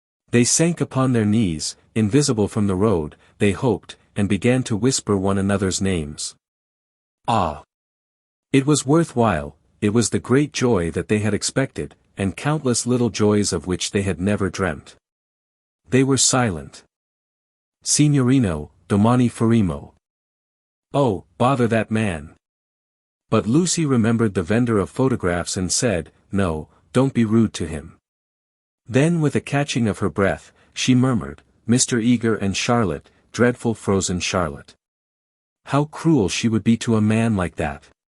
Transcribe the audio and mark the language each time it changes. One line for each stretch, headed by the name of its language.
English: They sank upon their knees, invisible from the road, they hoped, and began to whisper one another's names. Ah! It was worthwhile, it was the great joy that they had expected, and countless little joys of which they had never dreamt. They were silent.
Italian: Signorino, domani faremo.
English: Oh, bother that man. But Lucy remembered the vendor of photographs and said, no, don't be rude to him. Then with a catching of her breath, she murmured, Mr. Eager and Charlotte, dreadful frozen Charlotte. How cruel she would be to a man like that.